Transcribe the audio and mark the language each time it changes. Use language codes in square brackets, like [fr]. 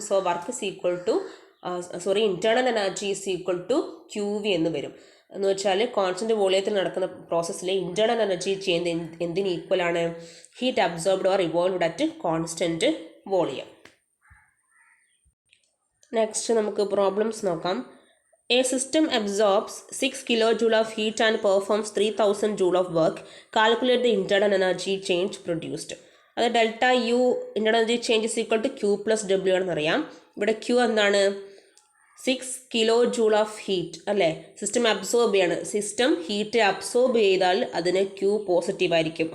[en] so work is equal to internal energy is equal to QV [ml] എന്ന് വരും. എന്ന് വെച്ചാൽ കോൺസ്റ്റന്റ് വോളിയത്തിൽ നടക്കുന്ന പ്രോസസ്സിലെ ഇന്റേണൽ എനർജി ചേഞ്ച് എന്തിന് ഈക്വൽ ആണ്? [en] Heat absorbed or evolved at constant volume. [ml] Next നമുക്ക് പ്രോബ്ലംസ് നോക്കാം. [en] A system absorbs 6 kilojoule of heat and performs 3000 joule of work. Calculate the internal energy change produced. [ml] അത് delta U [en] internal energy change is equal to Q plus W [ml] ആണെന്നറിയാം. ഇവിടെ Q എന്താണ്? 6 kilo joule of heat അല്ലേ? System absorb ചെയ്യാണ്. System heat absorb ചെയ്താൽ അതിന് Q positive ആയിരിക്കും.